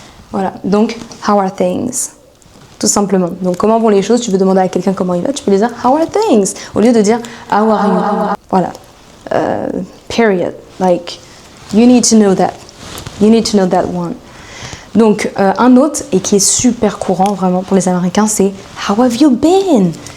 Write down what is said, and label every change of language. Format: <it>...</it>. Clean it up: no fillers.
<fr>Voilà, donc</fr> <en>how are things,</en> <fr>tout simplement. Donc comment vont les choses, tu veux demander à quelqu'un comment il va, tu peux lui dire</fr> <en>how are things</en> <fr>au lieu de dire</fr> <en>how are you.</en> <fr>Voilà, period.</fr> <en>Like you need to know that one.</en> <fr>Donc un autre et qui est super courant vraiment pour les Américains, c'est</fr> <en>how have you been.</en>